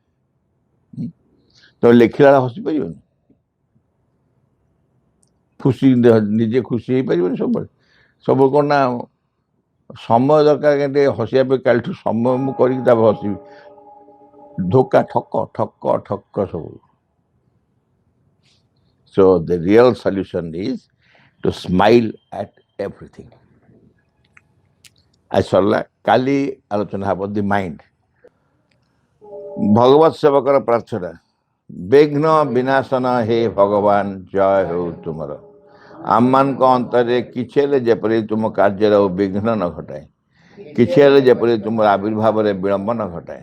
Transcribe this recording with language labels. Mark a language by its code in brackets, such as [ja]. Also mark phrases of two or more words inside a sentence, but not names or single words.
[or] ତମେ ଲେଖିଲା ବେଳେ ହସି ପାରିବନି, ନିଜେ ଖୁସି ହେଇପାରିବନି ସବୁବେଳେ କ'ଣ ନା ସମୟ ଦରକାର ଟିକେ ହସିବା ପାଇଁ। କାଲିଠୁ ସମୟ ମୁଁ କରିକି ତାପରେ ହସିବି, ଧୋକା, ଠକ ଠକ ଠକ ସବୁ। [en] So the real solution is to smile at everything. [or] ଆଜି ସରିଲା, କାଲି ଆଲୋଚନା ହେବ [en] the mind. [or] ଭଗବତ ସେବକର ପ୍ରାର୍ଥନା, ବିଘ୍ନ ବିନାଶନ ହେ ଭଗବାନ, ଜୟ ହେଉ ତୁମର। ଆମମାନଙ୍କ ଅନ୍ତରରେ କିଛି ହେଲେ ଯେପରି ତୁମ କାର୍ଯ୍ୟର ବିଘ୍ନ ନ ଘଟାଏ, କିଛି ହେଲେ ଯେପରି ତୁମର ଆବିର୍ଭାବରେ ବିଳମ୍ବ ନ ଘଟାଏ।